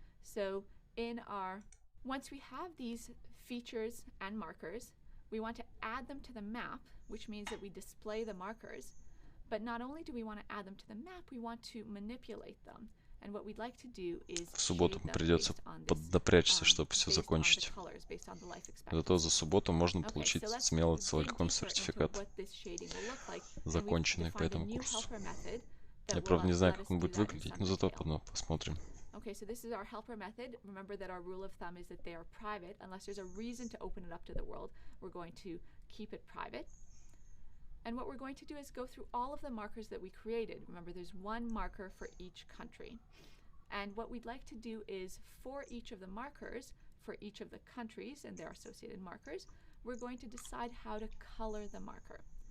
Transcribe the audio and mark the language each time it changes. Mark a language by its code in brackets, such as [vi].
[en] So once we have these features and markers, we want to add them to the map, which means that we display the markers. But not only do we want to add them to the map, we want to manipulate them. And what we'd like to do is [ru] В субботу придется поднапрячься, чтобы все закончить. Зато за субботу можно получить смело целиком сертификат, законченный по этому курсу. Я, правда, не знаю, как он будет выглядеть, но зато посмотрим. [en] Okay, so this is our helper method. Remember that our rule of thumb is that they are private. Unless there's a reason to open it up to the world, we're going to keep it private. And what we're going to do is go through all of the markers that we created. Remember, there's one marker for each country. And what we'd like to do is, for each of the markers, for each of the countries and their associated markers, we're going to decide how to color the marker.